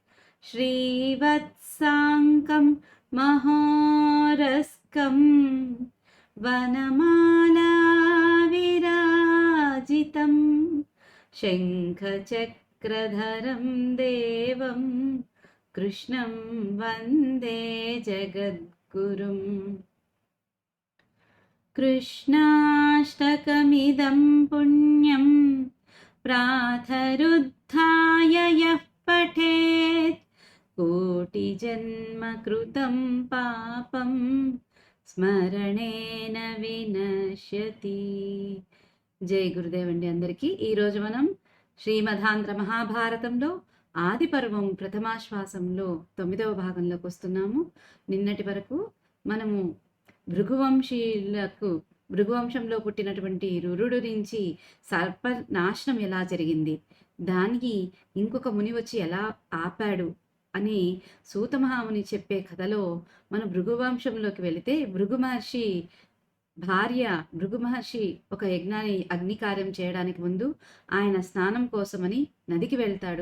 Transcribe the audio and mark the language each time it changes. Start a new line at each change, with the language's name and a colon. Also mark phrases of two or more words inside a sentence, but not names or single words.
Sanskrit: श्रीवत्साङ्कं महोरस्कं वनमालाविराजितं शङ्खचक्रधरं देवं कृष्णं वन्दे जगद्गुरुम्। कृष्णाष्टकमिदं पुण्यं प्रातरुत्थाय यः पठेत् कोटिजन्मकृतं पापं స్మరణేన వినశ్యతి.
Telugu: జై గురుదేవ్ అండి అందరికీ. ఈరోజు మనం శ్రీమదాంధ్ర మహాభారతంలో ఆది పర్వం ప్రథమాశ్వాసంలో 9వ భాగంలోకి వస్తున్నాము. నిన్నటి వరకు మనము భృగువంశంలో పుట్టినటువంటి రురుడు నుంచి సర్ప నాశనం ఎలా జరిగింది, దానికి ఇంకొక ముని వచ్చి ఎలా ఆపాడు అని సూత మహాముని చెప్పే కథలో మన భృగువంశంలోకి వెళితే, భృగు మహర్షి ఒక యజ్ఞాన్ని అగ్ని కార్యం చేయడానికి ముందు ఆయన స్నానం కోసమని నదికి వెళ్తాడు.